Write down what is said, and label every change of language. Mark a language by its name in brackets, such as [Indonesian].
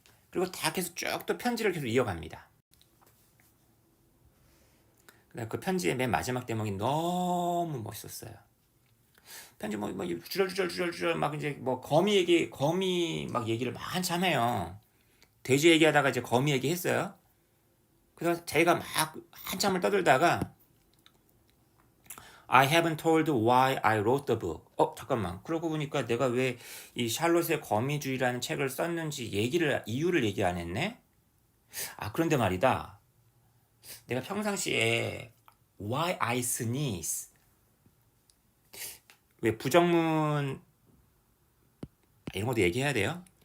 [Korean] 그리고 다 계속 쭉 또 편지를 계속 이어갑니다. 그 편지의 맨 마지막 대목이 너무 멋있었어요. 편지 뭐 주절주절 막 이제 뭐 거미 막 얘기를 한참 해요. 돼지 얘기하다가 이제 거미 얘기했어요. 그래서 자기가 막 한참을 떠들다가 [English] I haven't told why I wrote the book. [Korean] 잠깐만. 그러고 보니까 내가 왜 이 샬롯의 거미주의라는 책을 썼는지 이유를 얘기 안 했네? 그런데 말이다. 내가 평상시에 [English] why I sneeze. [Korean] 왜 부정문 이런 것도 얘기해야 돼요.